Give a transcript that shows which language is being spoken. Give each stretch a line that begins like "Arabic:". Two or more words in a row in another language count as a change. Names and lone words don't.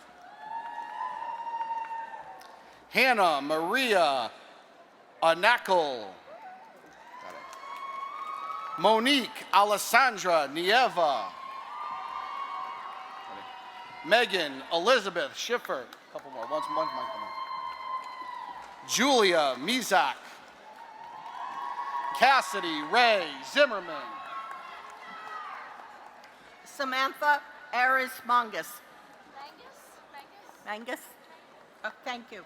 English: Hannah Maria Anakol. Monique Alessandra Nieva. Megan Elizabeth Schiffer. A couple more. One might come in. Julia Mizak. Cassidy Ray Zimmerman. Samantha Aris Mangus. Mangus? Oh, thank you.